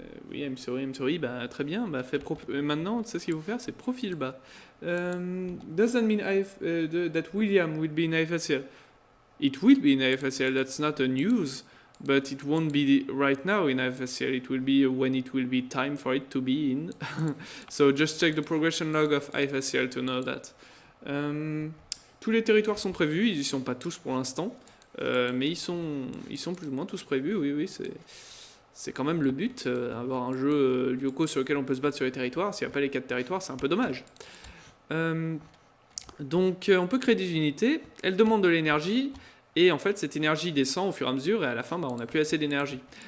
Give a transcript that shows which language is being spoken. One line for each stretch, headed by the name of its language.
French: Oui,
English: I'm sorry,
French: très bien, maintenant, tu sais ce qu'il faut faire, c'est profil bas.
English: Does that mean that William will be in IFSL? It will be in IFSL, that's not a news, but it won't be right now in IFSL, it will be when it will be time for it to be in. So just check the progression log of IFSL to know that.
French: Tous les territoires sont prévus, ils y sont pas tous pour l'instant. Mais ils sont plus ou moins tous prévus, oui, c'est quand même le but, avoir un jeu Lyoko sur lequel on peut se battre sur les territoires. S'il n'y a pas les 4 territoires, c'est un peu dommage. Donc on peut créer des unités, elles demandent de l'énergie, et en fait cette énergie descend au fur et à mesure, et à la fin on n'a plus assez d'énergie.